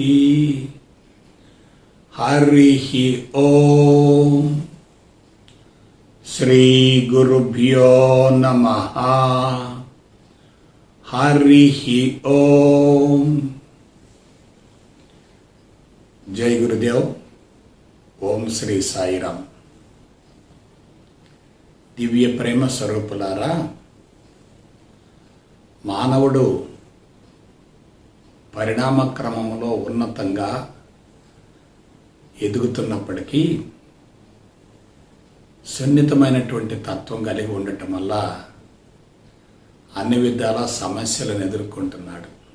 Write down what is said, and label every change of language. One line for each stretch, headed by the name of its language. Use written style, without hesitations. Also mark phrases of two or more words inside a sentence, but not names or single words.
Sanskrit: हरिः ओम। श्री गुरुभ्यो नमः। हरिः ओम। जय गुरुदेव। ఓం శ్రీ సాయిరామ్.
Telugu: దివ్య ప్రేమ స్వరూపులారా, మానవుడు పరిణామ క్రమంలో ఉన్నతంగా ఎదుగుతున్నప్పటికీ సున్నితమైనటువంటి తత్వం కలిగి ఉండటం వల్ల అన్ని విధాల సమస్యలను ఎదుర్కొంటున్నాడు.